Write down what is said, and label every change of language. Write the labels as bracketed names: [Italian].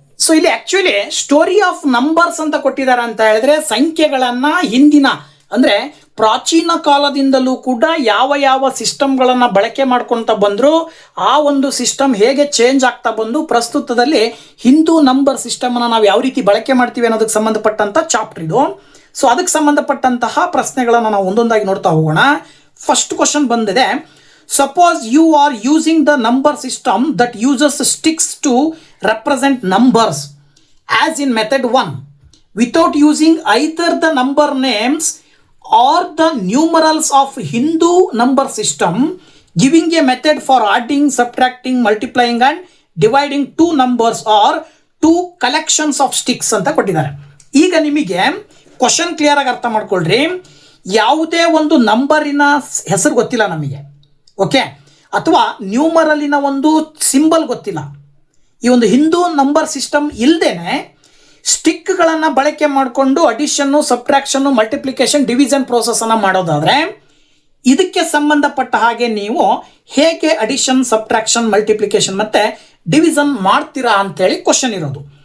[Kannada] So ಇಲ್ಲಿ actually story of numbers ಅಂತ ಕೊಟ್ಟಿದ್ದಾರೆ ಅಂತ ಹೇಳಿದ್ರೆ ಸಂಖ್ಯೆಗಳನ್ನ ಹಿಂದಿನ ಅಂದ್ರೆ ಪ್ರಾಚೀನ ಕಾಲದಿಂದಲೂ ಕೂಡ ಯಾವ ಯಾವ ಸಿಸ್ಟಮ್ಗಳನ್ನ ಬಳಕೆ ಮಾಡ್ಕೊತ ಬಂದ್ರು, ಆ ಒಂದು ಸಿಸ್ಟಮ್ ಹೇಗೆ ಚೇಂಜ್ ಆಗ್ತಾ ಬಂದು ಪ್ರಸ್ತುತದಲ್ಲಿ ಹಿಂದೂ ನಂಬರ್ ಸಿಸ್ಟಮ್ ಅನ್ನ ನಾವು ಯಾವ ರೀತಿ ಬಳಕೆ ಮಾಡ್ತೀವಿ ಅನ್ನೋದಕ್ಕೆ ಸಂಬಂಧಪಟ್ಟಂತ ಚಾಪ್ಟರ್ ಇದು. ಸೊ ಅದಕ್ಕೆ ಸಂಬಂಧಪಟ್ಟಂತಹ ಪ್ರಶ್ನೆಗಳನ್ನ ನಾವು ಒಂದೊಂದಾಗಿ ನೋಡ್ತಾ ಹೋಗೋಣ. ಫಸ್ಟ್ ಕ್ವಶನ್ ಬಂದಿದೆ, [English] suppose you are using the number system that uses sticks to represent numbers as in method 1 without using either the number names or the numerals of Hindu number system, giving a method for adding, subtracting, multiplying and dividing two numbers or two collections of sticks [Kannada] ಅಂತ ಕೊಟ್ಟಿದ್ದಾರೆ. ಈಗ ನಿಮಗೆ question clear ಆಗಿ ಅರ್ಥ ಮಾಡ್ಕೊಳ್ರಿ. ಯಾವುದೇ ಒಂದು ನಂಬರಿನ ಹೆಸರು ಗೊತ್ತಿಲ್ಲ ನಮಗೆ, ಓಕೆ, ಅಥವಾ ನ್ಯೂಮರಲಿನ ಒಂದು ಸಿಂಬಲ್ ಗೊತ್ತಿಲ್ಲ. ಈ ಒಂದು ಹಿಂದೂ ನಂಬರ್ ಸಿಸ್ಟಮ್ ಇಲ್ಲದೇನೆ ಸ್ಟಿಕ್ಗಳನ್ನು ಬಳಕೆ ಮಾಡಿಕೊಂಡು ಅಡಿಷನ್ನು, ಸಬ್ಟ್ರಾಕ್ಷನ್ನು, ಮಲ್ಟಿಪ್ಲಿಕೇಶನ್, ಡಿವಿಷನ್ ಪ್ರೋಸೆಸ್ಸನ್ನು ಮಾಡೋದಾದರೆ ಇದಕ್ಕೆ ಸಂಬಂಧಪಟ್ಟ ಹಾಗೆ ನೀವು ಹೇಗೆ ಅಡಿಷನ್, ಸಬ್ಟ್ರಾಕ್ಷನ್, ಮಲ್ಟಿಪ್ಲಿಕೇಶನ್ ಮತ್ತು ಡಿವಿಷನ್ ಮಾಡ್ತೀರಾ ಅಂತೇಳಿ ಕ್ವಶನ್ ಇರೋದು.